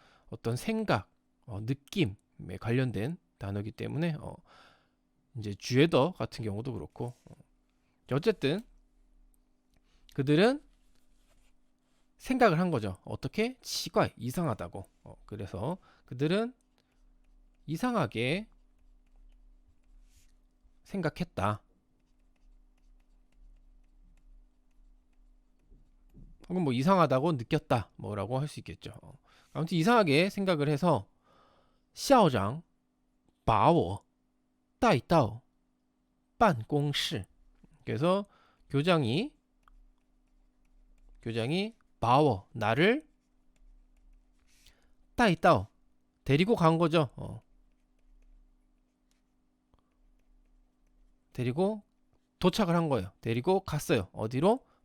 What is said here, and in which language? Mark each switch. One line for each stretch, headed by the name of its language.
Korean: 어떤 생각, 느낌에 관련된 단어이기 때문에 이제 쥐에더 같은 경우도 그렇고 어쨌든 그들은 생각을 한 거죠. 어떻게? 치과 이상하다고. 그래서 그들은 이상하게 생각했다. 혹은 뭐 이상하다고 느꼈다. 뭐라고 할 수 있겠죠. 아무튼 이상하게 생각을 해서
Chinese: 校长把我带到办公室.
Korean: 그래서 교장이
Chinese: 把我
Korean: 나를
Chinese: 带到
Korean: 데리고 간 거죠. 데리고 도착을 한 거예요. 데리고 갔어요. 어디로?